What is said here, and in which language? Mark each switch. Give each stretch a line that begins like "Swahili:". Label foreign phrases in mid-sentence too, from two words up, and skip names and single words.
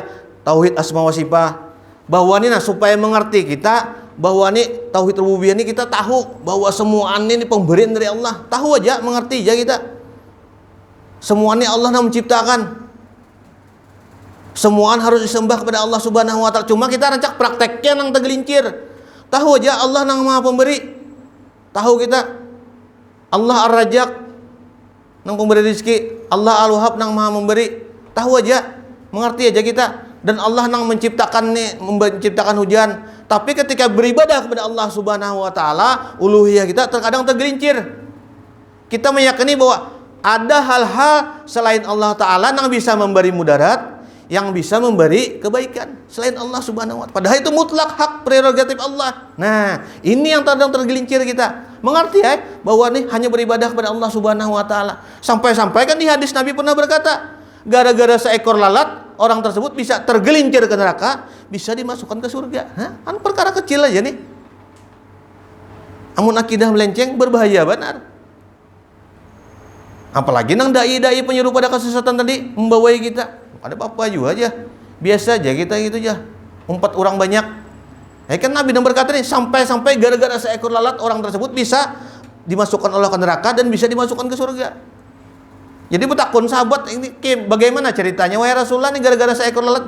Arabic: Tauhid asma wa sifat.
Indonesian: Bahwa ini supaya mengerti kita bahwa nih tauhid rububiyah ini kita tahu bahwa semua ini pemberian dari Allah. Tahu aja, mengerti aja kita. Semuanya Allah yang menciptakan. Semuaan harus disembah kepada Allah
Arabic: Subhanahu wa taala.
Indonesian: Cuma kita rancak prakteknya nang tergelincir. Tahu aja Allah nang Maha Pemberi. Tahu kita Allah Ar-Razzaq nang pemberi rezeki, Allah Al-Wahhab nang Maha Memberi. Tahu aja, mengerti aja kita. Dan Allah nang menciptakan hujan. Tapi ketika beribadah kepada Allah
Arabic: Subhanahu wa taala,
Indonesian: uluhiyah kita terkadang tergelincir. Kita meyakini bahwa ada hal-hal selain Allah taala yang bisa memberi mudarat, yang bisa memberi kebaikan selain Allah
Arabic: Subhanahu wa taala.
Indonesian: Padahal itu mutlak hak prerogatif Allah. Nah, ini yang terkadang tergelincir kita. Mengerti bahwa nih hanya beribadah kepada Allah
Arabic: Subhanahu wa taala.
Indonesian: Sampai-sampai kan di hadis Nabi pernah berkata, gara-gara seekor lalat orang tersebut bisa tergelincir ke neraka, bisa dimasukkan ke surga. Kan perkara kecil aja nih. Amun akidah melenceng berbahaya benar. Apalagi nang dai-dai penyeru pada kesesatan tadi membawai kita. Ada apa-apa juga aja. Biasa aja kita gitu aja. Umpat orang banyak. Kan Nabi yang berkata nih, sampai-sampai gara-gara seekor lalat orang tersebut bisa dimasukkan Allah ke neraka dan bisa dimasukkan ke surga. Jadi bertakun sahabat ini bagaimana ceritanya wahai Rasulullah nih gara-gara seekor lalat.